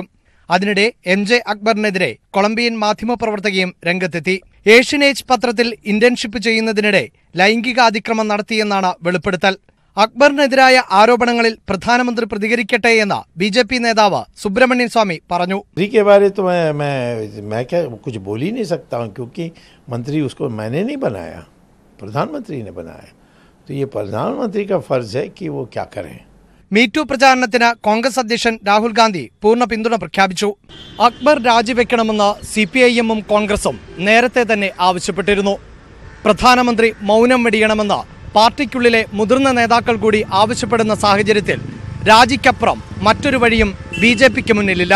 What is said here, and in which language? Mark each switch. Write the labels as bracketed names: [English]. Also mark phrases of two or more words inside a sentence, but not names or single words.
[Malayalam] അതിനിടെ MJ അക്ബറിനെതിരെ കൊളംബിയൻ മാധ്യമപ്രവർത്തകയും രംഗത്തെത്തി. ഏഷ്യൻ പത്രത്തിൽ ഇന്റേൺഷിപ്പ് ചെയ്യുന്നതിനിടെ ലൈംഗിക അതിക്രമം നടത്തിയെന്നാണ് വെളിപ്പെടുത്തൽ. അക്ബറിനെതിരായ ആരോപണങ്ങളിൽ പ്രധാനമന്ത്രി പ്രതികരിക്കട്ടെ എന്ന് BJP നേതാവ് സുബ്രഹ്മണ്യൻ സ്വാമി പറഞ്ഞു. [Hindi] तो ये प्रधानमंत्री का फर्ज है कि वो क्या करें. [Malayalam] മീറ്റു പ്രചാരണത്തിന് കോൺഗ്രസ് അധ്യക്ഷൻ രാഹുൽ ഗാന്ധി പൂർണ്ണ പിന്തുണ പ്രഖ്യാപിച്ചു. അക്ബർ രാജിവെക്കണമെന്ന് CPIM-ഉം കോൺഗ്രസും നേരത്തെ തന്നെ ആവശ്യപ്പെട്ടിരുന്നു. പ്രധാനമന്ത്രി മൗനം വെടിയണമെന്ന് പാർട്ടിക്കുള്ളിലെ മുതിർന്ന നേതാക്കൾ കൂടി ആവശ്യപ്പെടുന്ന സാഹചര്യത്തിൽ രാജിക്കപ്പുറം മറ്റൊരു വഴിയും BJPക്ക് മുന്നിലില്ല.